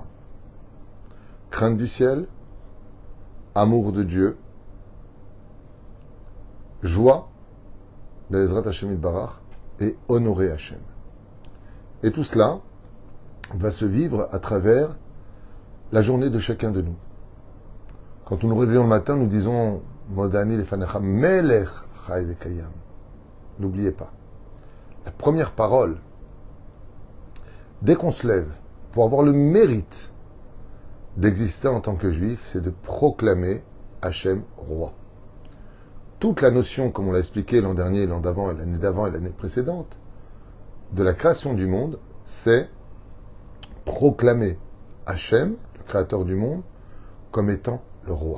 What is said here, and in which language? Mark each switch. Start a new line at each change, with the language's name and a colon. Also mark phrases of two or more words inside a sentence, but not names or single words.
French: Crainte du ciel, amour de Dieu, joie,
Hebrew: בעזרת השם יתברך,
French: et honorer Hachem. Et tout cela va se vivre à travers la journée de chacun de nous. Quand nous nous réveillons le matin, nous disons
Hebrew: מודני לפניך מלך חי וקים.
French: N'oubliez pas. La première parole, dès qu'on se lève, pour avoir le mérite d'exister en tant que juif, c'est de proclamer Hachem roi. Toute la notion, comme on l'a expliqué l'an dernier, l'an d'avant et l'année précédente, de la création du monde, c'est proclamer Hachem, le créateur du monde, comme étant le roi.